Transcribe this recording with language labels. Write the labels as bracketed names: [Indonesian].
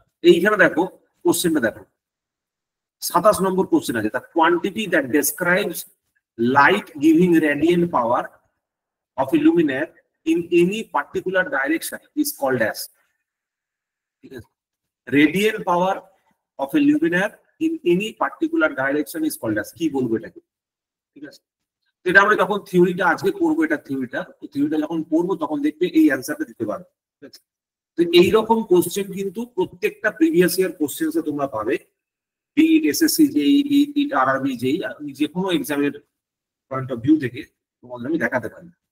[Bangla] এইখানে দেখো কোশ্চেনটা দেখো, 27 নম্বর কোশ্চেন আছে, [English] the quantity that describes light giving radiant power of a luminaire in any particular direction is called as, [Bangla] ঠিক আছে? [English] Radiant power of a luminaire in any particular direction is called as, [Bangla] কি বলবো এটাকে, ঠিক আছে? এটা আমরা যখন থিওরিটা আজকে পড়বো, এটা থিওরিটা যখন পড়বো তখন দেখবে এই অ্যান্সারটা দিতে পারবে, ঠিক আছে? তো এইরকম কোশ্চেন কিন্তু প্রত্যেকটা প্রিভিয়াস ইয়ার কোশ্চেন্সে তোমরা পাবে, বিট এসএসসি যেই, বিট আরআরবি যেই, যে কোনো এক্সামের পয়েন্ট অফ ভিউ থেকে তোমাদের আমি দেখাতে পারি।